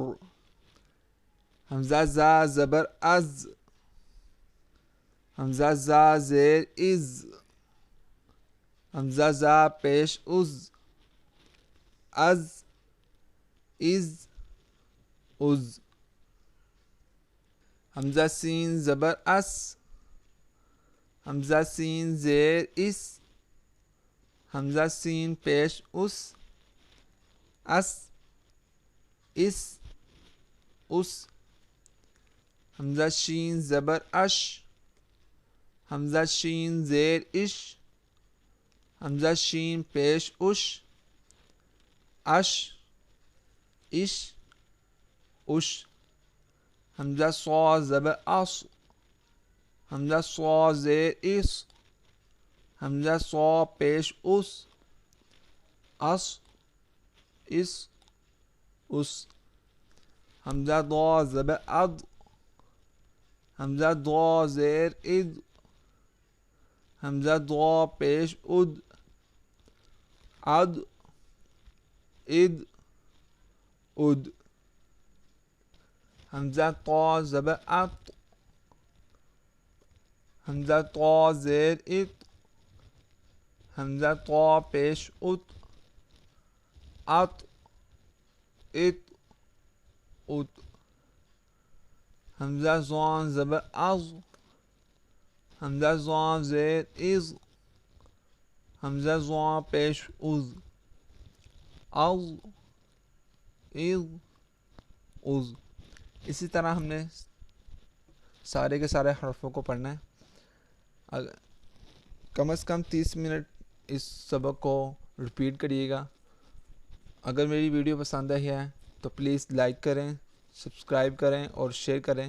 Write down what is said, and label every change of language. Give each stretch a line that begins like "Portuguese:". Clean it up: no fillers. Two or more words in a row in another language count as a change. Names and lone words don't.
Urdu: حمزہ زا زبر از, حمزہ زا زیر از, حمزہ زا پیش از, از از از. حمزہ سین زبر اس, حمزہ سین زیر اس, حمزہ سین پیش اس, اس اس اس. حمزہ شین زبر اش, حمزہ شین زیر اش, حمزہ شین پیش اش, اش اش اش. حمزہ صا زبر اس, حمزہ صا زیر اس, حمزہ صا پیش اس, اس اس اس. حمزہ ضا زبر اد, حمزہ ضا زیر اد, حمزہ ضا پیش اد, اد اد اد. حمزہ طا زبر ات, حمزہ طا زیر ات, حمزہ طا پیش ات, ات ات ات. حمزہ زان زبر از, حمزہ زان زیر از, حمزہ زان پیش از, از از از. اسی طرح ہم نے سارے کے سارے حرفوں کو پڑھنا ہے. کم از کم 30 منٹ اس سبق کو رپیٹ کریے گا. اگر میری ویڈیو پسند آئی ہے تو
English: please like
Urdu: کریں, سبسکرائب کریں اور شیئر کریں.